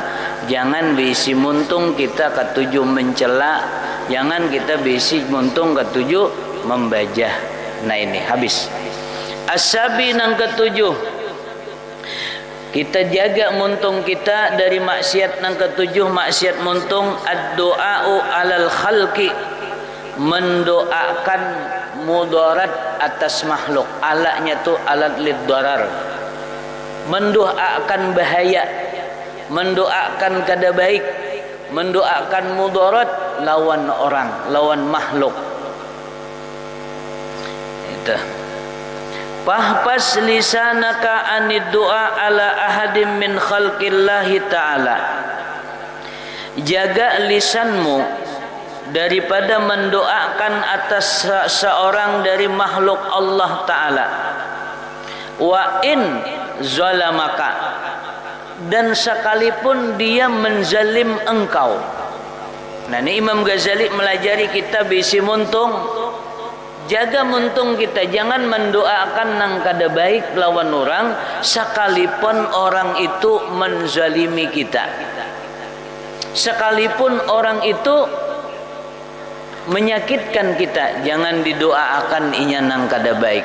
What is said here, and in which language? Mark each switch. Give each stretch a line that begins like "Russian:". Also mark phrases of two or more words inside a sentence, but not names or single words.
Banjar: Jangan bisi muntung kita ketujuh mencela, jangan kita bisi muntung ketujuh membajah. Nah ini habis. Asabi nang ketujuh, kita jaga muntung kita dari maksiat nang ketujuh. Maksiat muntung
Arabic: الدعاء على الخلق,
Banjar: mendoakan mudarat atas makhluk. Alaknya tu alat lid darar, mendoakan bahaya, mendoakan kada baik, mendoakan mudarat lawan orang, lawan makhluk.
Arabic: Itu فاحفظ لسانك عن الدعاء على أحد من خلق الله تعالى.
Banjar: Jaga lisanmu daripada mendoakan atas seorang dari makhluk Allah Ta'ala.
Arabic: وإن ظلمك,
Banjar: dan sekalipun dia menzalim engkau. Nah ini Imam Ghazali melajari kita bisi muntung. Jaga muntung kita, jangan mendoakan nang kada baik lawan orang, sekalipun orang itu menzalimi kita, sekalipun orang itu menyakitkan kita, jangan didoakan inya nang kada baik.